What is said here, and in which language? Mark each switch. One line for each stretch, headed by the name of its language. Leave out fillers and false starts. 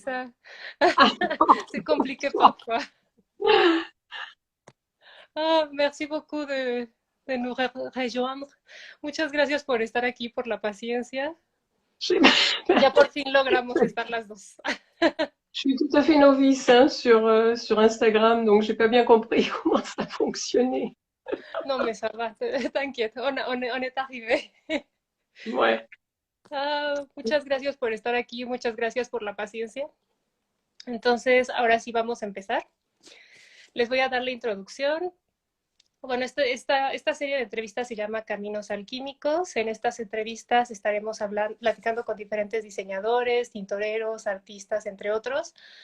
French: ça, c'est compliqué parfois. Ah, merci beaucoup de nous rejoindre.
Spanish: Muchas gracias por estar aquí, por la paciencia.
French: Je
Spanish: Ya por fin logramos estar las dos.
French: je suis tout à fait novice hein, sur Instagram, donc j'ai pas bien compris comment ça fonctionnait.
Spanish: No me salva,
French: t'inquiète, on est arrivé. Ouais.
Spanish: Ah, muchas gracias por estar aquí, muchas gracias por la paciencia. Entonces, ahora sí vamos a empezar. Les voy a dar la introducción. Bueno, esta serie de entrevistas se llama Caminos Alquímicos. En estas entrevistas estaremos hablando, platicando con diferentes diseñadores, tintoreros, artistas, entre otros.